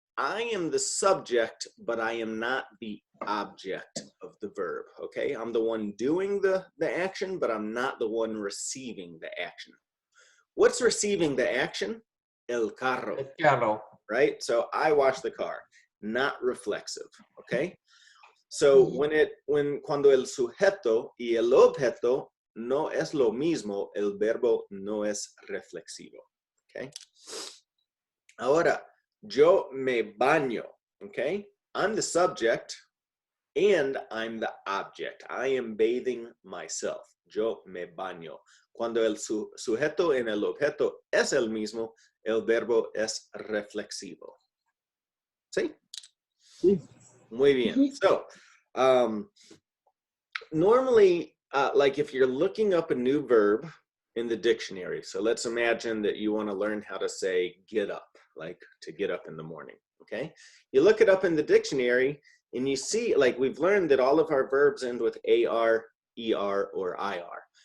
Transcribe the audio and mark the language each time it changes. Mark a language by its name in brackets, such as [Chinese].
[English] I am the subject, but I am not the object of the verb, okay? I'm the one doing the action, but I'm not the one receiving the action. What's receiving the action? [Spanish] El carro. El carro. [English] Right? So I wash the car, not reflexive, okay? [Spanish] So cuando el sujeto y el objeto no es lo mismo, el verbo no es reflexivo, [English] okay? [Spanish] Ahora, yo me baño, [English] okay? I'm the subject and I'm the object. I am bathing myself. [Spanish] Yo me baño. Cuando el sujeto en el objeto es el mismo, el verbo es reflexivo. ¿Sí? Sí. Muy bien. [English] So, normally, like if you're looking up a new verb in the dictionary, so let's imagine that you want to learn how to say get up, like to get up in the morning, okay? You look it up in the dictionary and you see, like we've learned that all of our verbs end with AR, ER, or IR.